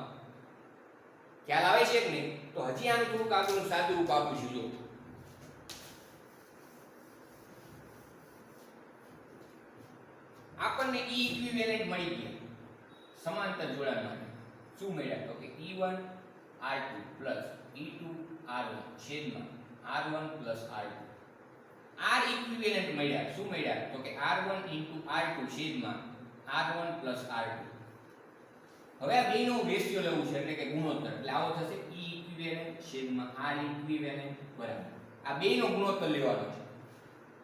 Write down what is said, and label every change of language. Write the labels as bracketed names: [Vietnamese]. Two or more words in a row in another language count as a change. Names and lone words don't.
[Gujarati] ખ્યાલ આવે છે કે નહીં? તો હજી આનું થોડુંક આગળનું સાદું રૂપ આપું છું. જો આપણને e ઇક્વિવેલન્ટ મળી ગયા સમાંતર જોડાણ માટે. શું મળ્યા તો કે e1 r2 e2 r1 છેદમાં r1 r2. r ઇક્વિવેલન્ટ મળ્યા. શું મળ્યા તો કે r1 r2 છેદમાં r1 r2. હવે આ બેનો રેશિયો લેવું છે એટલે કે ગુણોત્તર. એટલે આવો થશે e ઇક્વિવેલન્ટ છેદમાં r ઇક્વિવેલન્ટ બરાબર આ બેનો ગુણોત્તર લેવાનો છે.